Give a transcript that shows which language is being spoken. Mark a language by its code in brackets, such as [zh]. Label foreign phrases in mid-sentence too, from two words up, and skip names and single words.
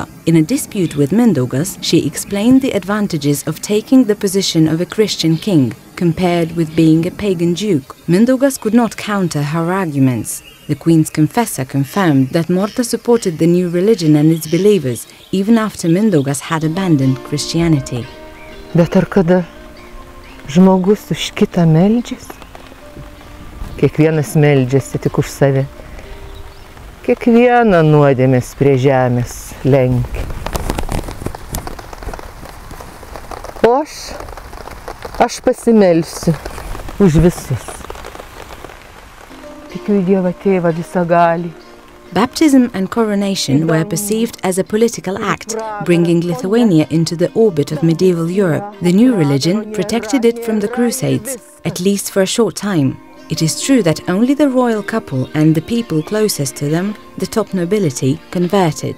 [en] In a dispute with Mindaugas, she explained the advantages of taking the position of a Christian king compared with being a pagan duke. Mindaugas could not counter her arguments. The queen's confessor confirmed that Morta supported the new religion and its believers, even after Mindaugas had abandoned Christianity. [lt] Bet ar kada žmogus už kitą meldžiasi? Kiekvienas meldžiasi tik už save. Kiekvieną nuodėmės prie žemės lenkia. O aš pasimelsiu už visus. Tikiu į Dievą Tėvą visagalį. [en] Baptism and coronation were perceived as a political act, bringing Lithuania into the orbit of medieval Europe. The new religion protected it from the Crusades, at least for a short time. It is true that only the royal couple and the people closest to them, the top nobility, converted.